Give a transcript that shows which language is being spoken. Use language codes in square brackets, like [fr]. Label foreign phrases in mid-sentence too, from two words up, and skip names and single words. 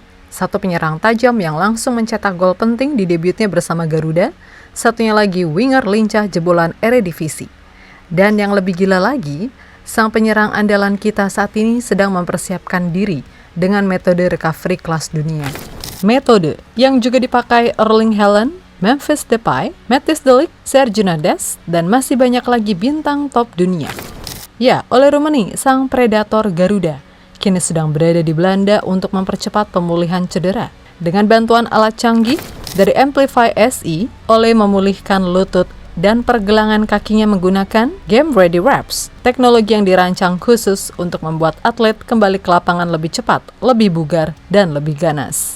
[id] Satu penyerang tajam yang langsung mencetak gol penting di debutnya bersama Garuda, satunya lagi winger lincah jebolan Eredivisie. Dan yang lebih gila lagi, sang penyerang andalan kita saat ini sedang mempersiapkan diri dengan metode recovery kelas dunia. Metode yang juga dipakai Erling Haaland, Memphis Depay, Matthijs de Ligt, Sergio Nades, dan masih banyak lagi bintang top dunia. Ya, Ole Roemeny, sang predator Garuda, kini sedang berada di Belanda untuk mempercepat pemulihan cedera. Dengan bantuan alat canggih dari Amplify SE, Ole memulihkan lutut dan pergelangan kakinya menggunakan Game Ready Wraps, teknologi yang dirancang khusus untuk membuat atlet kembali ke lapangan lebih cepat, lebih bugar, dan lebih ganas.